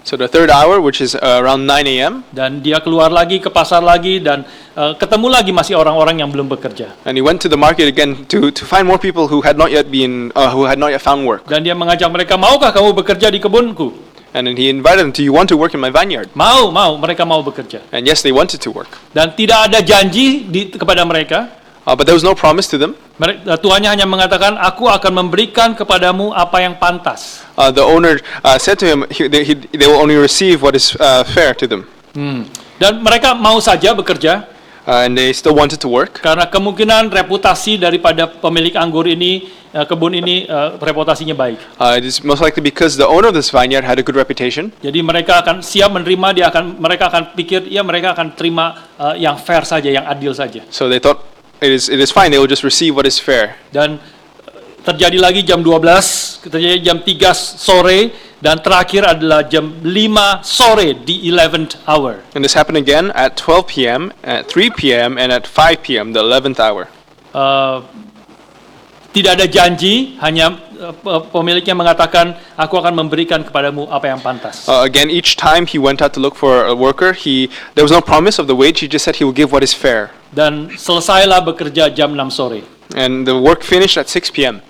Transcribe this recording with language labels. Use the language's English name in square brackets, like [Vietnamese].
[English] So the third hour, which is around 9 a.m. [Indonesian] Dan dia keluar lagi ke pasar lagi dan ketemu lagi masih orang-orang yang belum bekerja. [English] And he went to the market again to find more people who had not yet found work. [Indonesian] Dan dia mengajak mereka, maukah kamu bekerja di kebunku? [English] And then he invited them, do you want to work in my vineyard? [Indonesian] Mau, mereka mau bekerja. [English] And yes, they wanted to work. [Indonesian] Dan tidak ada janji kepada mereka. [English] But there was no promise to them. [Indonesian] Tuannya hanya mengatakan, aku akan memberikan kepadamu apa yang pantas. [English] The owner said to him, they will only receive what is fair to them. [Indonesian] Dan mereka mau saja bekerja. [English] And they still wanted to work. [Indonesian] Karena kemungkinan reputasi daripada pemilik anggur ini, kebun ini, reputasinya baik. [English] It is most likely because the owner of this vineyard had a good reputation. [Indonesian] Jadi mereka akan siap menerima, mereka akan pikir, ya mereka akan terima yang fair saja, yang adil saja. [English] So they thought it is fine, they will just receive what is fair. [Indonesian] Dan terjadi lagi jam 12, terjadi jam 3 sore, dan terakhir adalah jam 5 sore di [English] 11th hour. And this happened again at 12 p.m., at 3 p.m., and at 5 p.m., the 11th hour. [Indonesian] tidak ada janji, hanya pemiliknya mengatakan, aku akan memberikan kepadamu apa yang pantas. [English] Again, each time he went out to look for a worker, there was no promise of the wage. He just said he will give what is fair. [Indonesian] Dan selesailah bekerja jam 6 sore. [English] And the work finished at 6 p.m.